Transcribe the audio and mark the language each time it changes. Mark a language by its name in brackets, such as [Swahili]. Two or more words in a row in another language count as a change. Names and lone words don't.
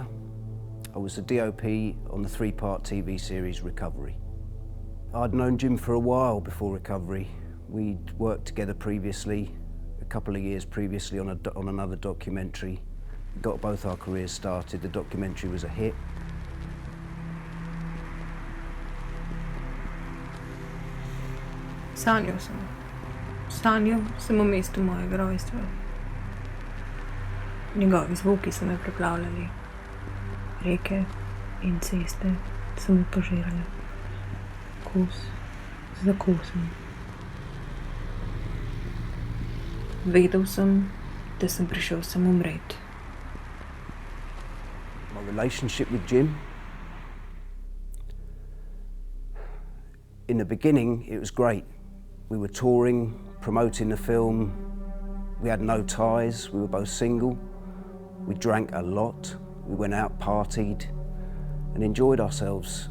[English] I was the DOP on the 3-part TV series Recovery. I'd known Jim for a while before Recovery. We'd worked together previously, a couple of years previously on another documentary. Got both our careers started. The documentary was a hit. [Slovenian] Sanjal sem v mestu mojega rojstva. Njegovi zvoki so me preplavljali. Reke in ceste so me požirale. Kos za kosom. Vedel sem, da sem prišel sem umret. [English] My relationship with Jim. In the beginning, it was great. We were touring, promoting the film. We had no ties, we were both single. We drank a lot, we went out, partied, and enjoyed ourselves.